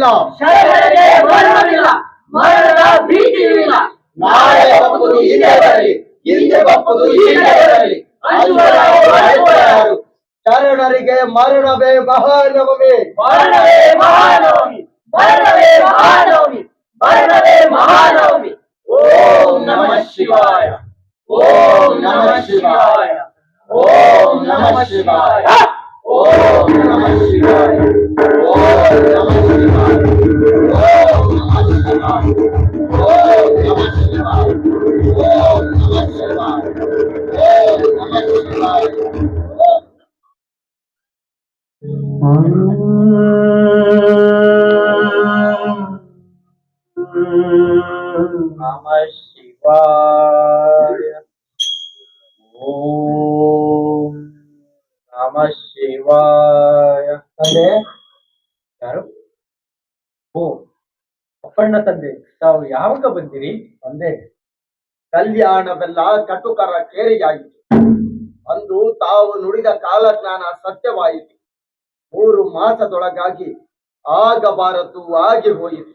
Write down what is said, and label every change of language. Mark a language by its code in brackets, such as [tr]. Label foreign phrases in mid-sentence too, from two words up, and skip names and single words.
[kn] ಶರಣರಿಗೆ ಮರಣವಿಲ್ಲ, ಮರಣದ ಭೀತಿಯೂ ಇಲ್ಲ. ನಾಳೆ ಬಪ್ಪುದು ಹೀಗೆ ಬರಲಿ, ಹಿಂದೆ ಬಪ್ಪುದು ಹೀಗೆ ಬರಲಿ, ಯಾರು? ಶರಣರಿಗೆ ಮರಣವೇ ಮಹಾನವಮಿ, ಮರಣವೇ ಮಹಾನವಮಿ, ಮರಣವೇ ಮಹಾನವಮಿ, ಮರಣವೇ ಮಹಾನವಮಿ. [sa] ಓಂ ನಮಃ ಶಿವಾಯ, ಓಂ ನಮಃ ಶಿವಾಯ, ಓಂ ನಮಃ ಶಿವಾಯ, ಓಂ ನಮಃ ಶಿವಾಯ, ಓಂ ನಮಃ ಶಿವಾಯ, ಓಂ ನಮಃ ಶಿವಾಯ, ಓಂ ನಮಃ ಶಿವಾಯ, ಓಂ ನಮಃ ಶಿವಾಯ, ಓಂ ನಮಃ ಶಿವಾಯ. ನಮಃ ಶಿವಾಯ. ಓಂ ನಮಃ ಶಿವಾಯ. [kn] ತಂದೆ ಯಾರು? ಓ, ಅಪ್ಪಣ್ಣ ತಂದೆ, ತಾವು ಯಾವಾಗ ಬಂದಿರಿ? ತಂದೆ, ಕಲ್ಯಾಣವೆಲ್ಲ ಕಟುಕರ ಕೇರಿಯಾಯಿತು. ಅಂದು ತಾವು ನುಡಿದ ಕಾಲಜ್ಞಾನ ಸತ್ಯವಾಯಿತು. 3 ಮಾಸದೊಳಗಾಗಿ ಆಗಬಾರದು ಆಗಿ ಹೋಯಿತು.